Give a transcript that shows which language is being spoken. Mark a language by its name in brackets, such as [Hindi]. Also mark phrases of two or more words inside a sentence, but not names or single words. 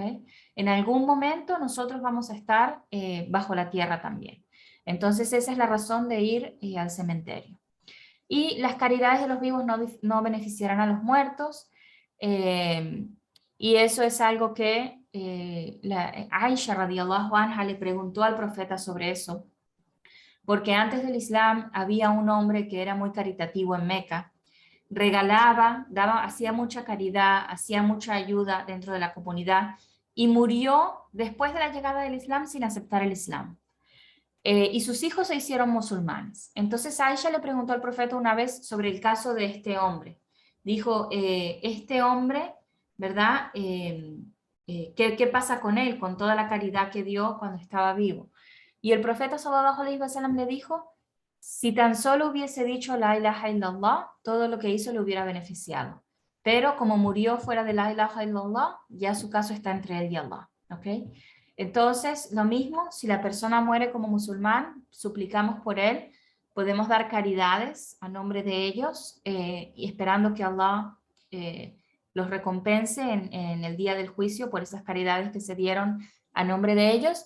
[Spanish] En algún momento nosotros vamos a estar bajo la tierra también. Entonces esa es la razón de ir al cementerio. Y las caridades de los vivos no beneficiarán a los muertos. Y eso es algo que Aisha [Arabic] رضي الله عنها [Spanish] le preguntó al profeta sobre eso, porque antes del Islam había un hombre que era muy caritativo en Meca, regalaba, hacía mucha caridad, hacía mucha ayuda dentro de la comunidad y murió después de la llegada del Islam sin aceptar el Islam. Y sus hijos se hicieron musulmanes. Entonces Aisha le preguntó al profeta una vez sobre el caso de este hombre. Dijo, este hombre, ¿verdad? ¿Qué pasa con él, con toda la caridad que dio cuando estaba vivo? Y el profeta [Arabic] صلى الله عليه وسلم [Spanish] le dijo, si tan solo hubiese dicho [Arabic] لا إله إلا الله, [Spanish] todo lo que hizo le hubiera beneficiado. Pero como murió fuera de [Arabic] لا إله إلا الله, [Spanish] ya su caso está entre él y Allah. ¿Ok? Entonces, lo mismo, si la persona muere como musulmán, suplicamos por él, podemos dar caridades a nombre de ellos y esperando que Allah los recompense en el día del juicio por esas caridades que se dieron a nombre de ellos.